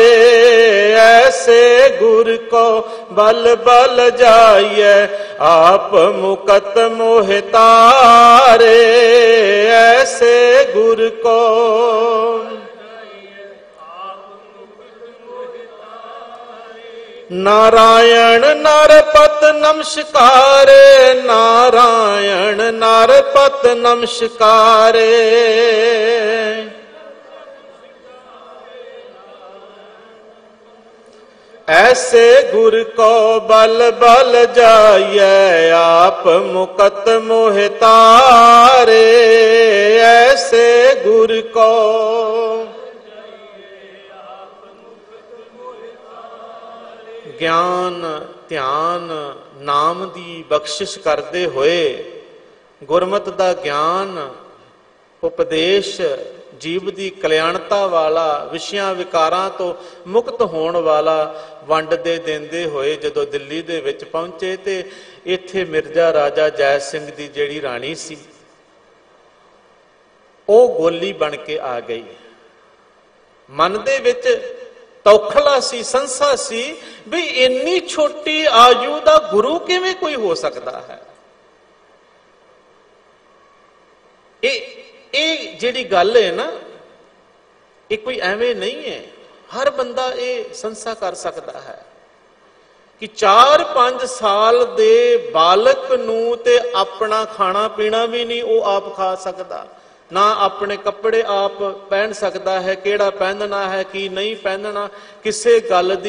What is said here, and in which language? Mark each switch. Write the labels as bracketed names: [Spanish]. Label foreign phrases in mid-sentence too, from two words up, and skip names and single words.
[Hindi] ऐसे गुर को बल बल जाइए, आप मुकत मोहि तारे। ऐसे गुर को नारायण नरपत नमस्कारे, नारायण नरपत नमस्कारे। ऐसे गुर को बल बल जाइए, आप मुकत मोहि तारे। ऐसे गुर को [Punjabi] ਗਿਆਨ ਧਿਆਨ ਨਾਮ ਦੀ ਬਖਸ਼ਿਸ਼ ਕਰਦੇ ਹੋਏ ਗੁਰਮਤਿ ਦਾ ਗਿਆਨ ਉਪਦੇਸ਼ ਜੀਵ ਦੀ ਕਲਿਆਣਤਾ ਵਾਲਾ, ਵਿਸ਼ਿਆਂ ਵਿਕਾਰਾਂ ਤੋਂ ਮੁਕਤ ਹੋਣ ਵਾਲਾ ਵੰਡ ਦੇ ਦਿੰਦੇ ਹੋਏ ਜਦੋਂ ਦਿੱਲੀ ਦੇ ਵਿੱਚ ਪਹੁੰਚੇ ਤੇ ਇੱਥੇ ਮਿਰਜ਼ਾ ਰਾਜਾ ਜੈ ਸਿੰਘ ਦੀ ਜਿਹੜੀ ਰਾਣੀ ਸੀ ਉਹ ਗੋਲੀ ਬਣ ਕੇ ਆ ਗਈ। ਮਨ ਦੇ ਵਿੱਚ ਤੌਖਲਾ ਸੀ, ਸੰਸਾ ਸੀ ਭੀ ਇੰਨੀ ਛੋਟੀ ਆਯੂ ਕਾ ਗੁਰੂ ਕਿਵੇਂ ਕੋਈ ਹੋ ਸਕਤਾ ਹੈ। ਯੇ ਜਿਹੜੀ ਗੱਲ ਹੈ ਨਾ, ਯੇ ਕੋਈ ਐਵੇਂ ਨਹੀਂ ਹੈ, ਹਰ ਬੰਦਾ ਯੇ ਸੰਸਾ ਕਰ ਸਕਤਾ ਹੈ ਕਿ 4-5 ਸਾਲ ਦੇ ਬਾਲਕ ਨੂੰ ਤੇ ਅਪਨਾ ਖਾਣਾ ਪੀਣਾ ਭੀ ਨਹੀਂ ਵੋ ਆਪ ਖਾ ਸਕਤਾ, ਨਾ ਅਪਨੇ ਕਪੜੇ ਆਪ ਪਹਿਨ ਸਕਤਾ ਹੈ, ਕੇੜਾ ਪਹਿਨਣਾ ਹੈ ਕਿ ਨਹੀਂ ਪਹਿਨਣਾ, ਕਿਸੇ ਗੱਲ ਦੀ।